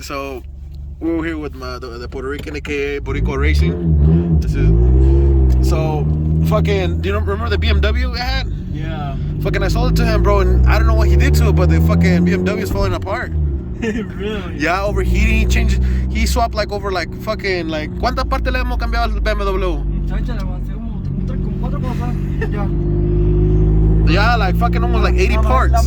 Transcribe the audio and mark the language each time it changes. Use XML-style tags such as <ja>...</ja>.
<en>So we were here with the Puerto Rican, aka Boricua Racing. This is so fucking. Do you remember the BMW I had? Yeah. Fucking, I sold it to him, bro, and I don't know what he did to it, but the fucking BMW is falling apart. Really? Yeah, overheating. He swapped like over like fucking like.</en> <es>¿Cuántas partes le hemos cambiado al BMW? Muchacha, le avancé como 4 cosas. Ya.</es> <en>Yeah, like fucking almost like 80 parts.</en>